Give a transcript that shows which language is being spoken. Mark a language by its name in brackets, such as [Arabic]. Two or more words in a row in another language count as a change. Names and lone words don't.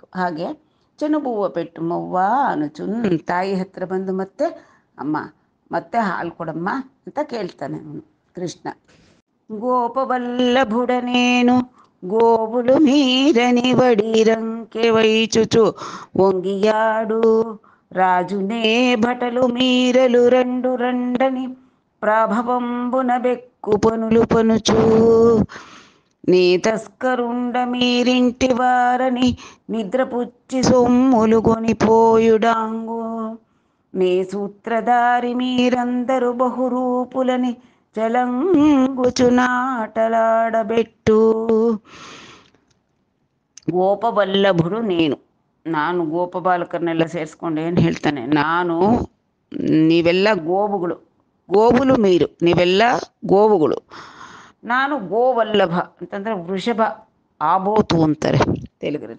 [Kannada] ಹಾಗೆ [Telugu] చెనుబూవ పెట్టు మవ్వ అనుచున్, [Kannada] ತಾಯಿ ಹತ್ರ ಬಂದು ಮತ್ತೆ ಅಮ್ಮ ಮತ್ತೆ ಹಾಲು ಕೊಡಮ್ಮ ಅಂತ ಕೇಳ್ತಾನೆ ಅವನು ಕೃಷ್ಣ. [Telugu] గోపవల్లభుడనేను గోవులు మీరని వడిరంకె వైచుచు ఒంగియాడు రాజునే భటలు మీరలు రెండు రండని ప్రాభవంబున బెక్కు పనులు పనుచు నీ తస్కరుండ మీరింటి వారని నిద్రపుచ్చి సొమ్ములు కొనిపోయుడాంగు నీ సూత్రధారి మీరందరూ బహురూపులని చలంగుచునాటలాడబెట్టు. [Kannada] ಗೋಪವಲ್ಲಭುಡು ನಾನು ಗೋಪಬಾಲಕರನ್ನೆಲ್ಲ ಸೇರಿಸ್ಕೊಂಡು ಏನು ಹೇಳ್ತಾನೆ, ನೀವೆಲ್ಲ [Telugu] గోవులు మీరు, [Kannada] ನೀವೆಲ್ಲ ಗೋವುಗಳು, ನಾನು ಗೋವಲ್ಲಭ ಅಂತಂದರೆ ವೃಷಭ, ಆಬೋತು ಅಂತಾರೆ ತೆಲುಗರಲ್ಲಿ.